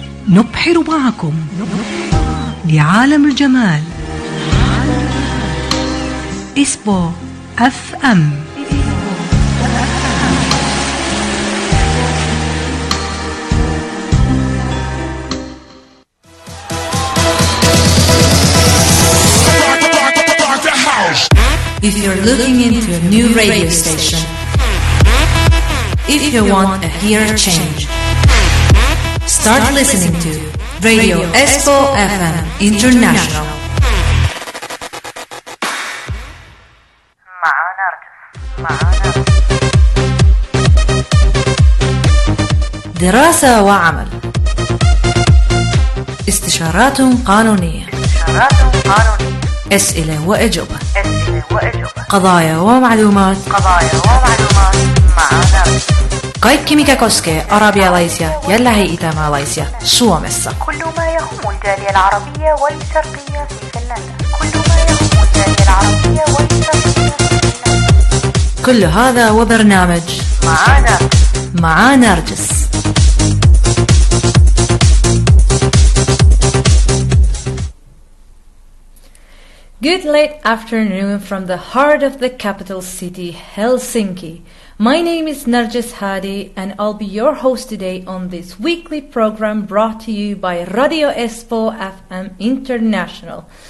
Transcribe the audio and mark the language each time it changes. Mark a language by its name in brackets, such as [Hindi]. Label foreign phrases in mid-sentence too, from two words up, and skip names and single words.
[Arabic] نبحر معكم لعالم الجمال. إسبو اف ام. [English] If you're looking into a new radio station, if you want a hear change, start listening to Radio Espoo FM International. [Arabic] مع نرجس. دراسة وعمل، استشارات قانونية، أسئلة وأجوبة، قضايا ومعلومات مع نرجس. [Finnish] Kaikki mikä koskee arabialaisia ja lähi-itämaalaisia Suomessa. [Arabic] كل ما يهم الجالية العربية والشرقية في فنلندا. كل هذا وبرنامج مع نرجس. [English] Good late afternoon from the heart of the capital city, Helsinki. My name is Nargis Hadi and I'll be your host today on this weekly program brought to you by Radio Espoo FM International.